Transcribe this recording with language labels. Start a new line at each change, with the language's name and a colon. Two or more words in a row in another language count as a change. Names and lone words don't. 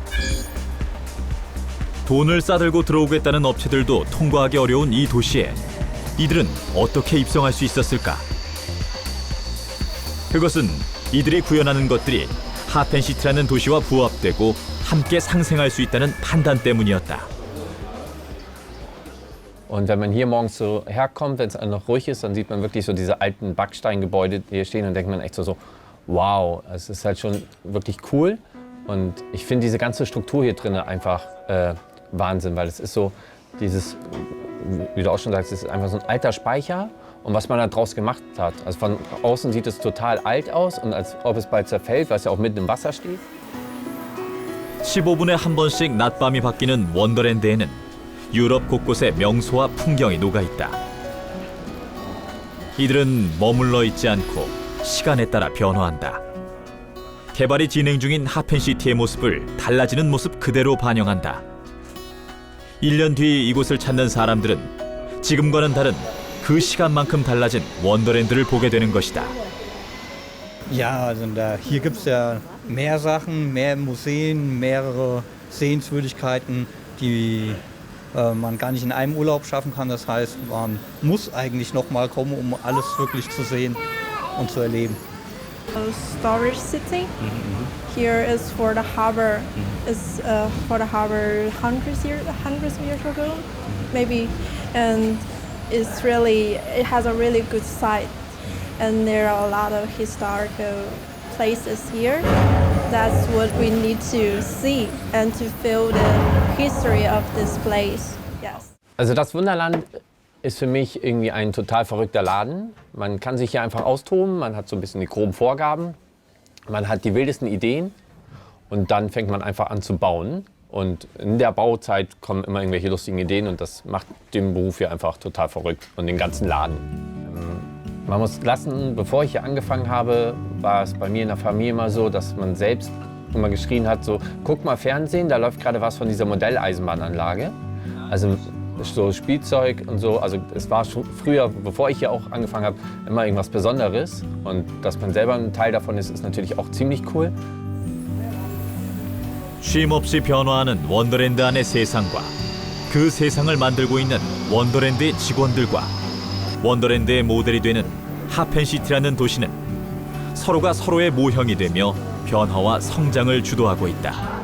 Korean: 돈을 싸들고 들어오겠다는 업체들도 통과하기 어려운 이 도시에 이들은 어떻게 입성할 수 있었을까? 그것은 이들이 구현하는 것들이 하펜시티라는 도시와 부합되고 함께 상생할 수 있다는 판단 때문이었다.
German: Und wenn man hier morgens so herkommt, wenn es noch ruhig ist, dann sieht man wirklich so diese alten Backsteingebäude, die hier stehen und denkt man echt so wow, es ist halt schon wirklich cool. Und ich finde diese ganze Struktur hier drin einfach Wahnsinn, weil es ist so dieses, wie du auch schon sagst, es ist einfach so ein alter Speicher und was man da draus gemacht hat. Also von außen sieht es total alt aus und als ob es bald zerfällt, weil es ja auch mitten im Wasser steht.
Korean: 15분에 한 번씩 낮밤이 바뀌는 원더랜드에는 유럽 곳곳의 명소와 풍경이 녹아있다. 이들은 머물러 있지 않고 시간에 따라 변화한다. 개발이 진행 중인 하펜시티의 모습을 달라지는 모습 그대로 반영한다. 1년 뒤 이곳을 찾는 사람들은 지금과는 다른 그 시간만큼 달라진 원더랜드를 보게 되는 것이다.
German: Ja, also hier gibt es ja mehr Sachen, mehr Museen, mehrere Sehenswürdigkeiten, die man gar nicht in einem Urlaub schaffen kann. Das heißt, man muss eigentlich noch mal kommen, um alles wirklich zu sehen und zu erleben.
English: Storage City. Here is for the harbor. Is for the harbor hundreds of years ago, maybe, and it has a really good site, and there are a lot of historical places here. That's what we need to see and to feel the history of this place. Yes.
German: Also das Wunderland ist für mich irgendwie ein total verrückter Laden. Man kann sich hier einfach austoben, man hat so ein bisschen die groben Vorgaben, man hat die wildesten Ideen und dann fängt man einfach an zu bauen. Und in der Bauzeit kommen immer irgendwelche lustigen Ideen und das macht den Beruf hier einfach total verrückt und den ganzen Laden. Man muss lassen, bevor ich hier angefangen habe, war es bei mir in der Familie immer so, dass man selbst immer geschrien hat, so, guck mal Fernsehen, da läuft gerade was von dieser Modelleisenbahnanlage. Also so Spielzeug und so, also es war schon früher, bevor ich hier auch angefangen habe, immer irgendwas Besonderes. Und dass man selber ein Teil davon ist, ist natürlich auch ziemlich cool.
Korean: 쉼없이 변화하는 원더랜드 안의 세상과 그 세상을 만들고 있는 원더랜드의 직원들과 원더랜드의 모델이 되는 하펜시티라는 도시는 서로가 서로의 모형이 되며 변화와 성장을 주도하고 있다.